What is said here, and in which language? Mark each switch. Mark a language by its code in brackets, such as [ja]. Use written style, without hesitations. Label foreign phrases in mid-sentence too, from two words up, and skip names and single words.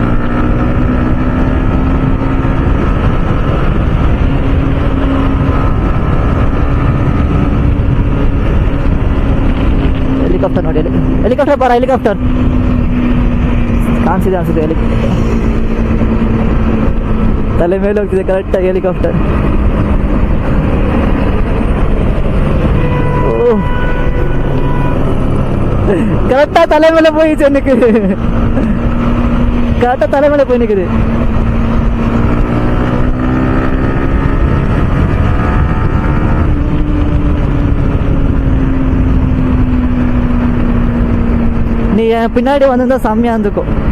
[kn] ಹೆಲಿಕಾಪ್ಟರ್ ನೋಡಿ, ಹೆಲಿಕಾಪ್ಟರ್ ಬರ, ಹೆಲಿಕಾಪ್ಟರ್ ಕಾಣಿಸಿದೆ ಅನಿಸಿದೆ. ಹೆಲಿಕಾಪ್ಟರ್ ತಲೆ ಮೇಲೆ ಹೋಗ್ತಿದೆ ಕರೆಕ್ಟಾಗಿ ಹೆಲಿಕಾಪ್ಟರ್. [ta] கரெக்டா தலை மேல போயிடுச்சு எனக்கு, கரெக்டா தலை மேல போய் நிக்குது. நீ என் பின்னாடி வந்திருந்தா செம்மையா இருந்துக்கும்.